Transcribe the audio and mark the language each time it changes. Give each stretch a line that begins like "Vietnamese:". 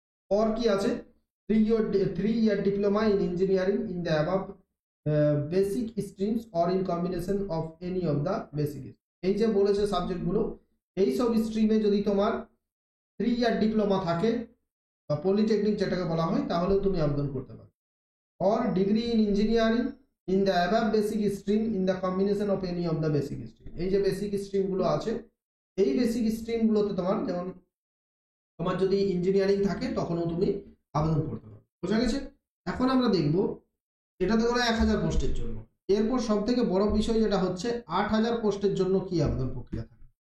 Hindi: और
Bangla: কি আছে,
English: 3 year diploma in engineering in the above basic streams or in combination of any of the basic।
Bangla: এই যে বলেছে সাবজেক্টগুলো, এই সব স্ট্রিমে যদি তোমার 3 year ডিপ্লোমা থাকে বা পলিটেকনিক যেটাকে বলা হয়, তাহলেও তুমি আবেদন করতে পারো।
English: or degree in engineering in the above basic stream in the combination of any of the basic stream।
Bangla: এই যে বেসিক স্ট্রিম গুলো আছে, এই বেসিক স্ট্রিম গুলোতে তোমার, যেমন তোমার যদি ইঞ্জিনিয়ারিং থাকে তখনও তুমি আবেদন করতে পারো। বোঝা গেছে? এখন আমরা দেখব, এটা তো গেলো 1000 পোস্টের জন্য। এরপর সব থেকে বড় বিষয় যেটা হচ্ছে 8000 পোস্টের জন্য কি আবেদন প্রক্রিয়া থাকে।